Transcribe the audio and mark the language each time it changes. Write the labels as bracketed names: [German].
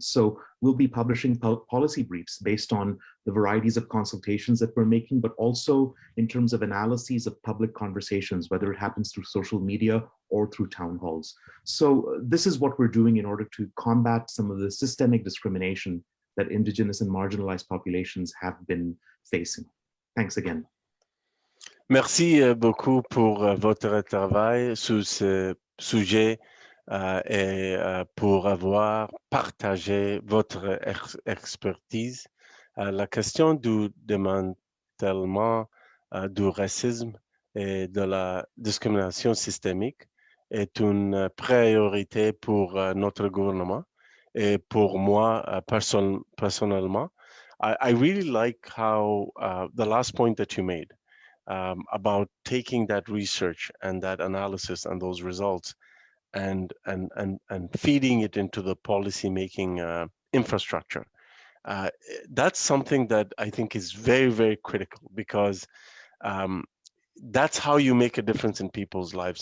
[English] So we'll be publishing policy briefs based on the varieties of consultations that we're making, but also in terms of analyses of public conversations, whether it happens through social media or through town halls. So this is what we're doing in order to combat some of the systemic discrimination that Indigenous and marginalized populations have been facing. Thanks again. [French] Merci beaucoup pour votre travail sur ce sujet et pour avoir partagé votre expertise. La question du démantèlement du racisme et de la discrimination systémique est une priorité pour notre gouvernement et pour moi personnellement. [English] I really like how the last point that you made about taking that research and that analysis and those results and feeding it into the policy making infrastructure. That's something that I think is very, very critical, because that's how you make a difference in people's lives.